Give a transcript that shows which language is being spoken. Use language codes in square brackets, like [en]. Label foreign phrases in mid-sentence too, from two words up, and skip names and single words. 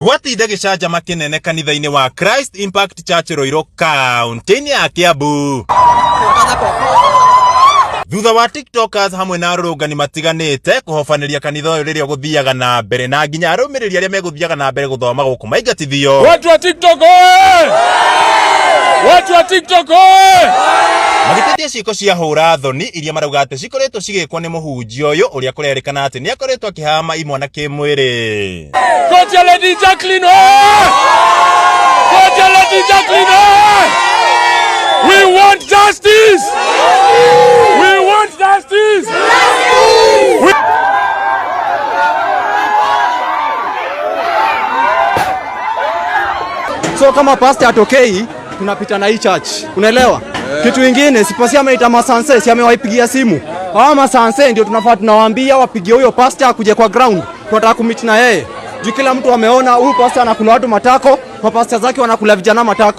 [ki] Gwatinde gicanja kinene kanitha-ini wa Christ Impact Church Roiro County ya Kiambu. Thutha wa TikTokers hamwe na arũrũngani matiganĩte kũhofaniria kanitha ũyũ rĩrĩa gũthiaga na mbere na nginya arũmĩrĩri arĩa megũthiaga na mbere gũthoma gũkũ maingatithio. [sw] Watu wa TikTok oye! Watu wa TikTok oye! [ki] Magĩtetia ciĩko cia hũra thoni iria marauga atĩ cikoretwo cigĩkwo nĩ mũhunjia ũyũ ũrĩa kũrerĩkana atĩ nĩ akoretwo akĩhama imwana kĩmwĩrĩ. [sw] Kocha Lady Jacqueline oye! Kocha Lady Jacqueline oye! [en] We want justice! We want justice! [sw] So kama pastor atokei tunapita na hii church. Unaelewa? Kitu kingine sipasi ameita masanse, si amewaipigia simu. Hawa masanse ndio tunafaa tunawaambia wapigie huyo pastor akuje kwa ground. Tunataka kumiti na yeye. Juu kila mtu ameona huyu pastor anakula watu matako, mapasta zake wanakula vijana matako.